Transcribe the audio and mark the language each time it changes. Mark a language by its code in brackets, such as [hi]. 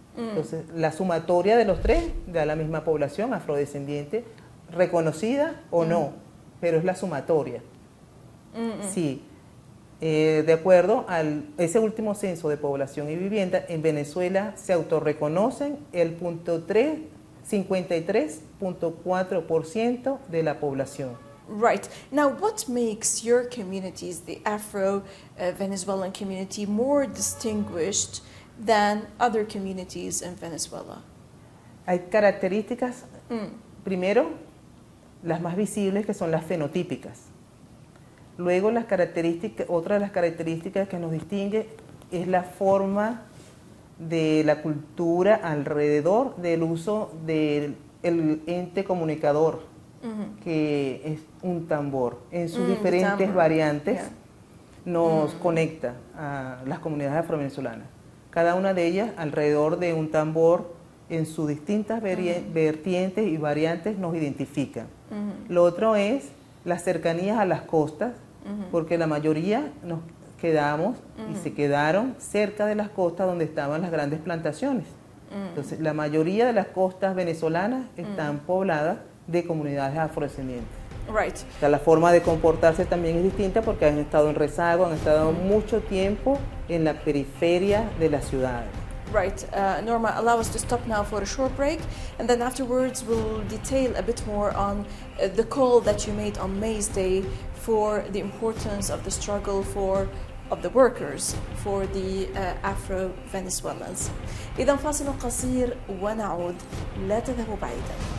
[es] Entonces, la sumatoria de los tres da la misma población afrodescendiente, reconocida o no, pero es la sumatoria. Sí. De acuerdo a ese último censo de población y vivienda, en Venezuela se autorreconocen el 53.4% de la población. [en] Right. Now, what makes your communities, the Afro-Venezuelan community, more distinguished than other communities in Venezuela? [es] Hay características, primero, las más visibles, que son las fenotípicas. Luego, otra de las características que nos distingue es la forma de la cultura alrededor del uso del ente comunicador, que es un tambor. En sus diferentes variantes nos conecta a las comunidades afrovenezolanas. Cada una de ellas alrededor de un tambor, en sus distintas vertientes y variantes, nos identifican. Lo otro es las cercanías a las costas, porque la mayoría nos quedamos y se quedaron cerca de las costas donde estaban las grandes plantaciones. Entonces, la mayoría de las costas venezolanas están pobladas de comunidades afrodescendientes. [en] Right. [es] O sea, la forma de comportarse también es distinta porque han estado en rezago, han estado mucho tiempo en la periferia de las ciudades. [en] Right. Norma, allow us to stop now for a short break, and then afterwards we'll detail a bit more on the call that you made on May's Day for the importance of the struggle of the workers, for the Afro-Venezuelans. [ar] إذا فاصل قصير ونعود، لا تذهبوا بعيدا.